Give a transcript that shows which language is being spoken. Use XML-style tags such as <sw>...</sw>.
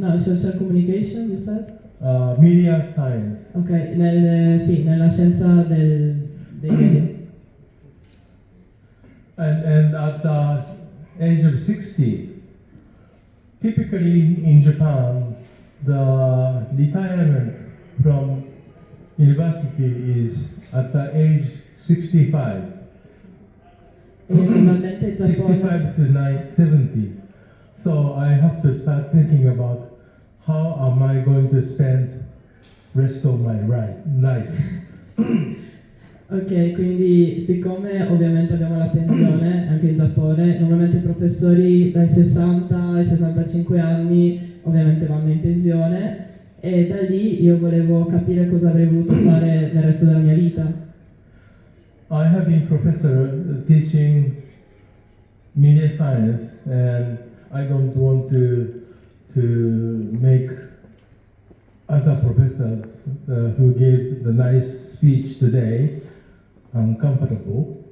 <en>no, social communication, you said? Media science.</en> <it>Ok, sì, nella scienza dei media.</it> <en>And at the age of 60, typically in Japan, the retirement from university is at the age 65.</en> <it>E normalmente il Giappone</it> <en>65 to 70. So I have to start thinking about how am I going to spend rest of my life.</en> <it>Ok, quindi siccome ovviamente abbiamo la pensione anche in Giappone, normalmente i professori dai 60 ai 65 anni ovviamente vanno in pensione e da lì io volevo capire cosa avrei voluto fare nel resto della mia vita.</it> <en>I have been professor teaching media science and I don't want to make other professors who gave the nice speech today uncomfortable.</en>